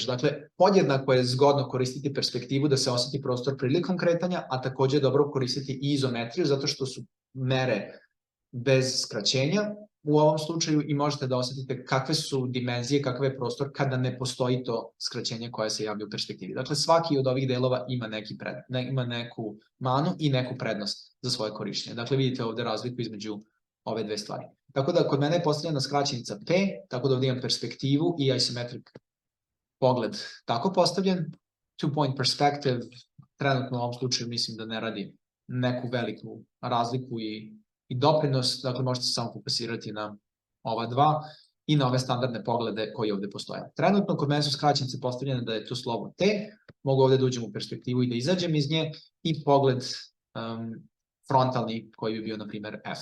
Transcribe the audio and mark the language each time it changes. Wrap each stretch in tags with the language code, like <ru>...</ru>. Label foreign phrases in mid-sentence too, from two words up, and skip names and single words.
<sr>Dakle, podjednako je zgodno koristiti perspektivu da se oseti prostor prilikom kretanja, a takođe je dobro koristiti i izometriju zato što su mere bez skraćenja u ovom slučaju i možete da osetite kakve su dimenzije, kakav je prostor kada ne postoji to skraćenje koje se javlja u perspektivi. Dakle, svaki od ovih delova ima neku manu i neku prednost za svoje korišćenje. Dakle, vidite ovde razliku između ove dve stvari. Tako da kod mene je postavljena skraćenica P, tako da ovde imam perspektivu i isometric pogled tako postavljen.</sr> <en>Two-point perspective,</en> <sr>trenutno u ovom slučaju mislim da ne radi neku veliku razliku i doprinos, dakle možete se samo fokusirati na ova dva i na ove standardne poglede koji ovde postoje. Trenutno kod mene su skraćenice postavljene da je to slovo T, mogu ovde da uđem u perspektivu i da izađem iz nje i pogled frontalni koji bi bio, na primer, F.</sr>